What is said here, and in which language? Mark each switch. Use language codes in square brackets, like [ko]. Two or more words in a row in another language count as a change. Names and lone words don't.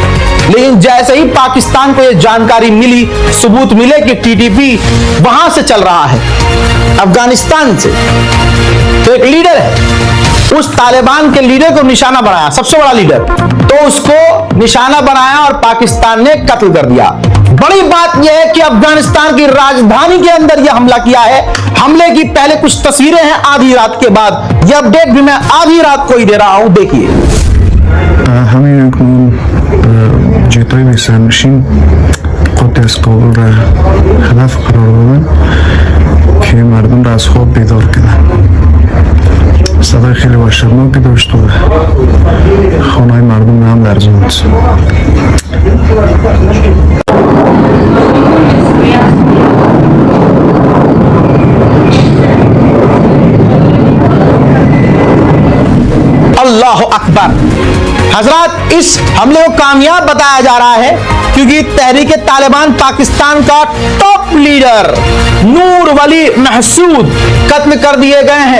[hi] लेकिन जैसे ही पाकिस्तान को यह जानकारी मिली, सबूत मिले कि TTP वहां से चल रहा है, अफगानिस्तान से, तो एक लीडर है, उस तालिबान के लीडर को निशाना बनाया, सबसे बड़ा लीडर, तो उसको निशाना बनाया और पाकिस्तान ने कत्ल कर दिया। बड़ी बात यह है कि अफगानिस्तान की राजधानी के अंदर यह हमला किया है। हमले की पहले कुछ तस्वीरें हैं आधी रात के बाद, यह अपडेट भी मैं आधी रात को ही दे रहा हूं, देखिए। [fa] جیتای سرنشین قدس کابل را هدف قرار دادن که مردم را از خواب بیدار کنند. صدای خیلی وحشتناکی داشت و خانه‌های مردم هم لرزاند. [ar] الله أكبر. [hi] हजरत, इस हमले को कामयाब बताया जा रहा है क्योंकि तहरीके तालिबान पाकिस्तान का टॉप लीडर नूर वली महसूद कत्ल कर दिए गए हैं।